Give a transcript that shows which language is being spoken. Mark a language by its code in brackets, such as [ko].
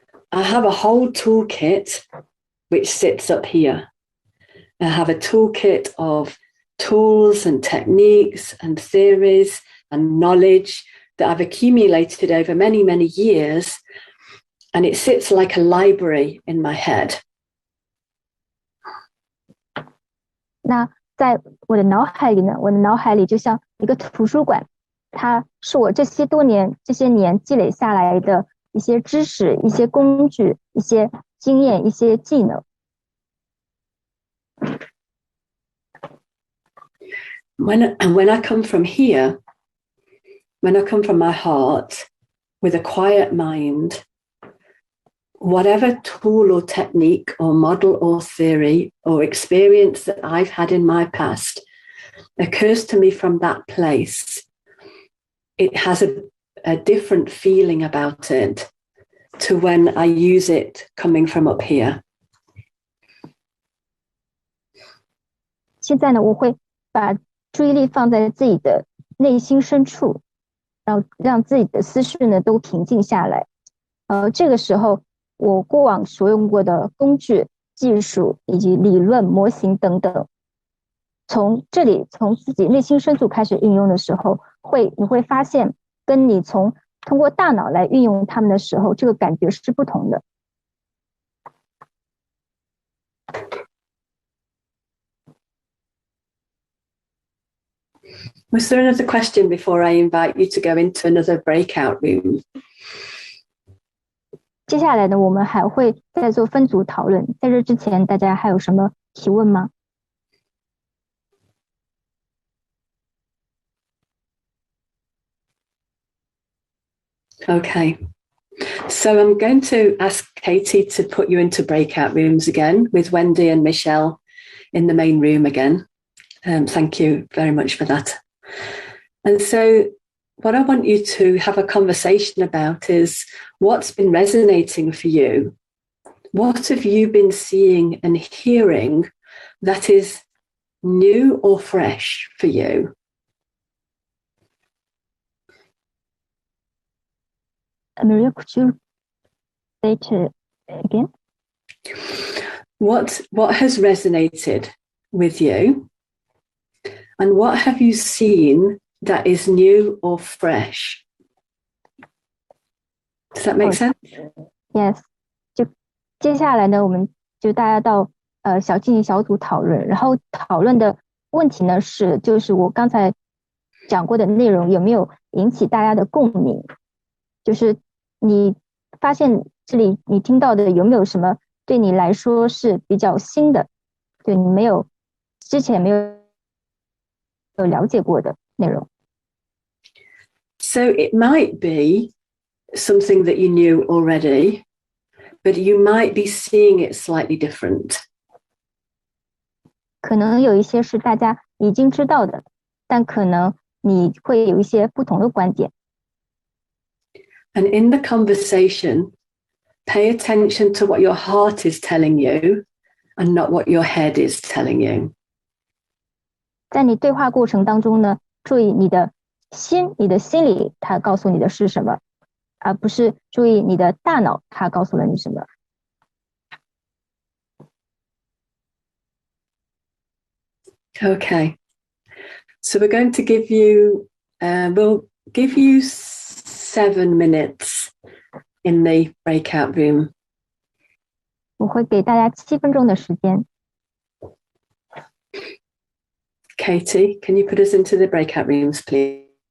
[en] I have a whole toolkit which sits up here. I have a toolkit of tools and techniques and theories and knowledge that I've accumulated over many, many years. And it sits like a library in my head. [zh] 那在我的脑海里呢，我的脑海里就像一个图书馆，它是我这些年积累下来的一些知识、一些工具、一些经验、一些技能。 [en] When I come from here, when I come from my heart with a quiet mind, whatever tool or technique or model or theory or experience that I've had in my past occurs to me from that place, it has a different feeling about it to when I use it coming from up here. [zh] 现在呢，我会把注意力放在自己的内心深处，然后让自己的思绪呢都平静下来。这个时候我过往所用过的工具、技术以及理论模型等等，从自己内心深处开始运用的时候，你会发现，跟你通过大脑来运用它们的时候，这个感觉是不同的。 [en] Was there another question before I invite you to go into another breakout room? [zh] 接下来呢，我们还会再做分组讨论。在这之前，大家还有什么提问吗？ [en] Okay. So I'm going to ask Katie to put you into breakout rooms again with Wendy and Michelle in the main room again. Thank you very much for that. And so what I want you to have a conversation about is what's been resonating for you. What have you been seeing and hearing that is new or fresh for you? Maria, could you say it again? What has resonated with you? And what have you seen that is new or fresh? Does that make sense? Yes. [zh] 就接下来呢，我们就大家到进行小组讨论，然后讨论的问题呢就是我刚才讲过的内容有没有引起大家的共鸣？就是你发现这里你听到的有没有什么对你来说是比较新的，对你之前没有了解过的内容。 [en] So it might be something that you knew already, but you might be seeing it slightly different. [zh] 可能有一些是大家已经知道的，但可能你会有一些不同的观点。 [en] And in the conversation, pay attention to what your heart is telling you and not what your head is telling you. [zh] 在你对话过程当中呢，注意你的心里它告诉你的是什么，而不是注意你的大脑它告诉了你什么。 [en] Okay. So we're going to give you, we'll give you 7 minutes in the breakout room. [zh] 我会给大家7分钟的时间。 [en] Katie, can you put us into the breakout rooms, please?